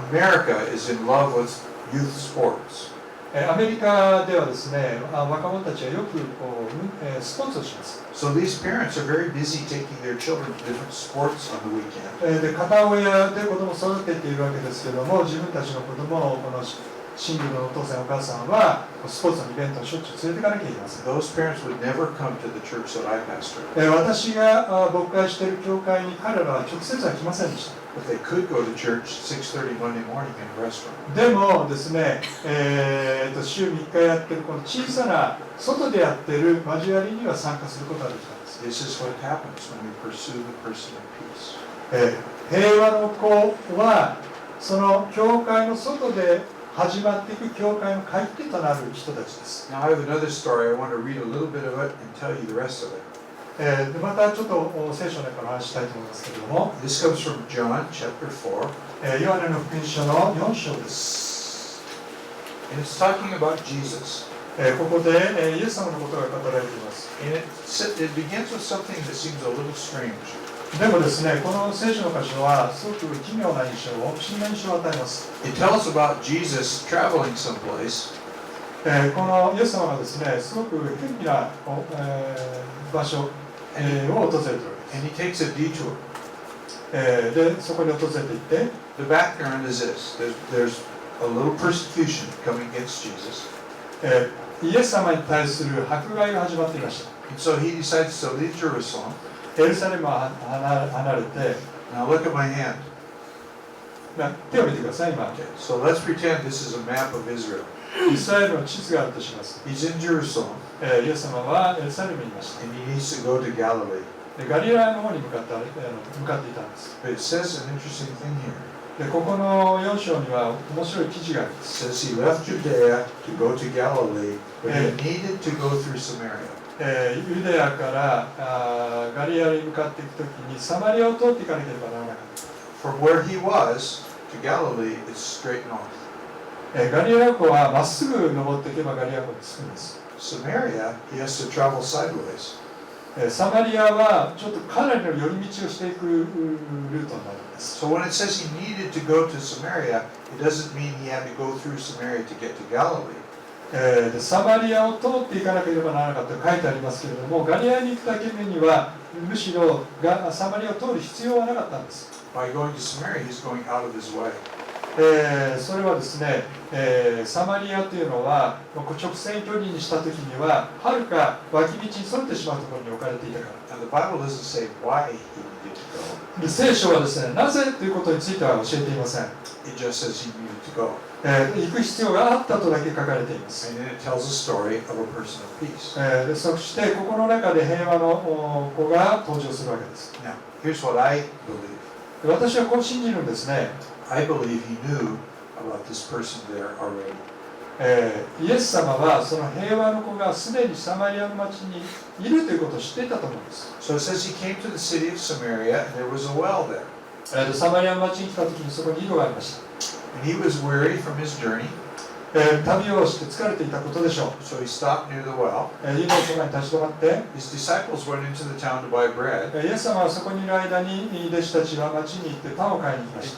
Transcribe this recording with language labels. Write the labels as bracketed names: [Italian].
[English] America is in love with youth sports. [Japanese] アメリカではですね、若者たちはよくスポーツをします。 [English] So these parents are very busy taking their children to different sports on the weekend. [Japanese] で片親で子供を育てているわけですけれども、自分たちの子供をこのシングルのお父さんお母さんはスポーツのイベントをしょっちゅう連れていかなきゃいけません。 [English] Those parents would never come to the church that I pastor. [Japanese] 私が牧会している教会に彼らは直接は来ませんでした。 [English] But they could go to church 6:30 Monday morning in a restaurant. [Japanese] でもですね、週3日やってるこの小さな外でやってる交わりには参加することができたんです。 [English] This is what happens when we pursue the person of peace. [Japanese] 平和の子はその教会の外で始まっていく教会の書き手となる人たちです。 [English] Now I have another story. I want to read a little bit of it and tell you the rest of it. [Japanese] またちょっと聖書の中から話したいと思いますけれども、 [English] This comes from John chapter 4. [Japanese] ヨハネの福音書の4章です。 [English] And it's talking about Jesus. [Japanese] ここでイエス様のことが語られています。 [English] And it begins with something that seems a little strange. [Japanese] でもですね、この聖書の箇所はすごく奇妙な印象を、不思議な印象を与えます。 [English] It tells about Jesus traveling someplace. [Japanese] このイエス様がですね、すごく偏僻な場所を訪れているわけです。 [English] And he takes a detour. [Japanese] で、そこに訪れていって、 [English] The background is this. There's a little persecution coming against Jesus. [Japanese] イエス様に対する迫害が始まっていました。 [English] And so he decides to leave Jerusalem. [Japanese] エルサレムは離れて、 [English] Now look at my hand. [Japanese] 手を見てください、今。 [English] Okay, so let's pretend this is a map of Israel. [Japanese] イスラエルの地図があるとします。 [English] He's in Jerusalem [Japanese] イエス様はエルサレムにいました。 [English] and he needs to go to Galilee. [Japanese] でガリラヤの方に向かっていたんです。 [English] But it says an interesting thing here. [Japanese] でここの4章には面白い記事がありま [English] It [Japanese] す。 [English] says he left Judea to go to Galilee, but he needed to go through Samaria. [Japanese] ユダヤからガリラに向かっていくときにサマリアを通っていかなければならなかっ [English] From where he was to Galilee is straight north. [Japanese] た。ガリラ湖はまっすぐ登っていけばガリラ湖に着くんです。 [English] Samaria, he has to travel sideways. [Japanese] サマリアはちょっとかなりの寄り道をしていくルートになるんです。 [English] So when it says he needed to go to Samaria, it doesn't mean he had to go through Samaria to get to Galilee. [Japanese] でサマリアを通っていかなければならなかったと書いてありますけれども、ガリラに行くだけにはむしろサマリアを通る必要はなかったんです。 [English] by going to Samaria, he's going out of his way. [Japanese] それはですね、サマリアというのは直線距離にした時にははるか脇道にそれてしまうところに置かれていたから。 [English] Now, the Bible doesn't say why he needed to go. [Japanese] で聖書はですね、なぜということについては教えていません。 [English] It just says he needed to go. [Japanese] 行く必要があったとだけ書かれています。 [English] And then it tells a story of a person of peace. [Japanese] でそしてここの中で平和の子が登場するわけです。 [English] Now, here's what I believe. [Japanese] で私はこう信じるんですね。 [English] I believe he knew about this person there already. [Japanese] イエス様はその平和の子がすでにサマリアの町にいるということを知っていたと思うんです。 [English] So it says he came to the city of Samaria, and there was a well there. [Japanese] サマリアの町に来た時にそこに井戸がありました。 [English] And he was weary from his journey, [Japanese] 旅をして疲れていたことでしょう。 [English] so he stopped near the well. [Japanese] 井戸のそばに立ち止まって、 [English] His disciples went into the town to buy bread. [Japanese] イエス様はそこにいる間に弟子たちは町に行ってパンを買いに行きました。